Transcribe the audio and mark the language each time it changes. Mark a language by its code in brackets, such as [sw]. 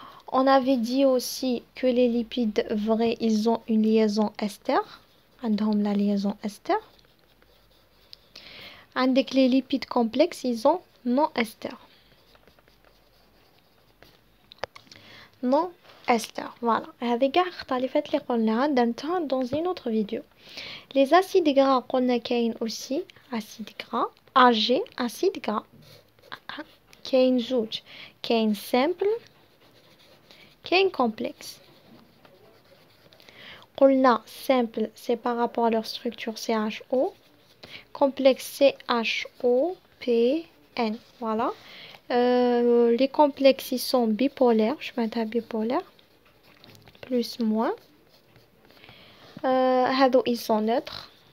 [fr] On avait dit aussi que les lipides vrais, ils ont une liaison ester. [ar] عندهم [fr] la liaison ester. [ar] عندك [fr] les lipides complexes, ils ont non ester. Non ester. Voilà. [ar] هذه كاع اختلافات اللي قلناها درتها [fr] dans une autre vidéo. Les acides gras [ar] قلنا كاين [fr] aussi acide gras, AG, acide gras. [ar] كاين زوج. كاين simple, كاين complexe. قلنا [fr] simple, c'est par rapport à leur structure CHO. Complexe CHOPN. Voilà. Les complexes, ils sont bipolaires. Je mets un bipolaire. Plus, moins. Ils sont neutres.